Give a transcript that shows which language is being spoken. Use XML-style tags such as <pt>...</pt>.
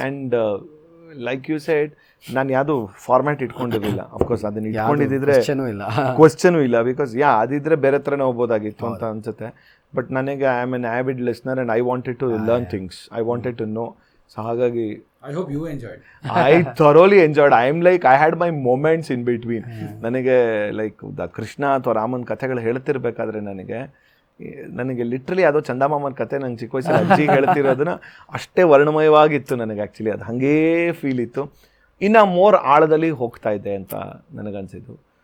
<en>and like you said,</en> <kn>ನಾನು ಯಾವುದು format ಇಟ್ಕೊಂಡಿರಲಿಲ್ಲ. Of course ಅದನ್ನ ಇಟ್ಕೊಂಡಿದ್ದಿದ್ರೆ ಕ್ವಶನೂ ಇಲ್ಲ, ಬಿಕಾಸ್ ಅದಿದ್ರೆ ಬೇರೆ ಥರನೇ ಹೋಗ್ಬೋದಾಗಿತ್ತು ಅಂತ ಅನ್ಸುತ್ತೆ.</kn> <en>But ನನಗೆ I am an avid listener and I wanted to learn things, I wanted to know.</en> <kn>So ಹಾಗಾಗಿ</kn> <en>I hope you enjoyed. I thoroughly enjoyed. I am like, I had my moments in between.</en> <kn>ನನಗೆ like Krishna ಅಥವಾ ರಾಮನ ಕಥೆಗಳು ಹೇಳ್ತಿರ್ಬೇಕಾದ್ರೆ ನನಗೆ literally ಯಾವುದೋ ಚಂದಮಾಮನ ಕತೆ ನಂಗೆ ಚಿಕ್ಕ ವಯಸ್ಸಲ್ಲಿ ಅಜ್ಜಿಗೆ ಹೇಳ್ತಿರೋದನ್ನ ಅಷ್ಟೇ ವರ್ಣಮಯವಾಗಿತ್ತು ನನಗೆ. ಆ್ಯಕ್ಚುಲಿ ಅದು ಹಾಗೇ ಫೀಲ್ ಇತ್ತು. ಇನ್ನು ಮೋರ್ ಆಳದಲ್ಲಿ ಹೋಗ್ತಾ ಇದೆ ಅಂತ ನನಗನ್ಸಿದ್ದು.</kn>